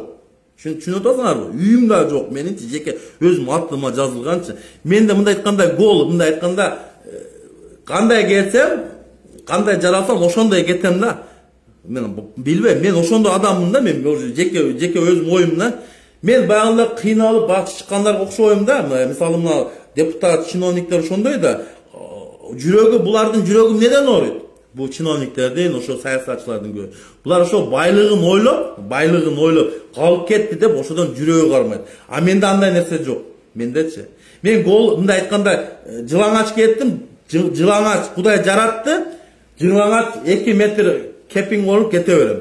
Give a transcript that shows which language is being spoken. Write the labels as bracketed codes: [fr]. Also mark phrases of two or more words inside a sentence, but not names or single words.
[ky] Түшүнүп атасыңарбы? Үйүм да жок, менин жеке өзүм атыма жазылганчы. Менде мындай айтканда гол, мындай айтканда кандай келсем, кандай жаралсам ошондой кетем да. Мен билбейм, мен ошондой адаммын да, мен жеке өзүм оюм да. Мен баянда кыйналып башы чыккандар окшоймун да, мисалы мына депутат, чиновниктер ошондой да, жүрөгү булардын жүрөгү неден ооруйт? Bu чиновниктердин, ошо саясатчылардын көбү. Булар ошо байлыгын ойлоп, калып кетти деп ошодон жүрөгү кармайт. А менде андай нерсе жок. Мендечи. Мен гол мындай айтканда жылаңач кеттим, жылаңач Кудай жаратты, жылаңач 2 метр кепиң болуп кете берем.